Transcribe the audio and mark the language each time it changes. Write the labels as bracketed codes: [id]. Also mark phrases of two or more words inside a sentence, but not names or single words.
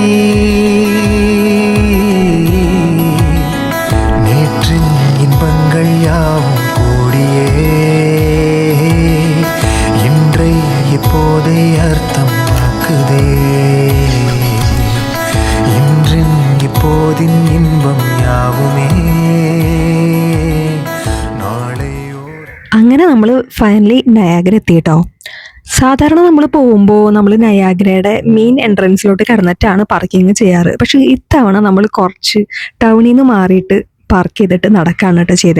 [ta] நேற்றின் இன்பங்கள் யாவும் கூடியே இன்றை இப்போதை அர்த்தம் ஆக்குதே. இன்றின் இப்போதின் இன்பம் யாவுமே [ml] അങ്ങനെ നമ്മൾ ഫൈനലി നയാഗ്ര എത്തിയിട്ടോ. സാധാരണ നമ്മൾ പോകുമ്പോൾ നമ്മൾ നയാഗ്രയുടെ [en] main entrance-ഇലോട്ട് [ml] കടന്നിട്ടാണ് പാർക്കിങ് ചെയ്യാറ്. പക്ഷെ ഇത്തവണ നമ്മൾ കുറച്ച് ടൗണിൽ നിന്ന് മാറിയിട്ട് പാർക്ക് ചെയ്തിട്ട് നടക്കാണ് കേട്ടോ ചെയ്തത്.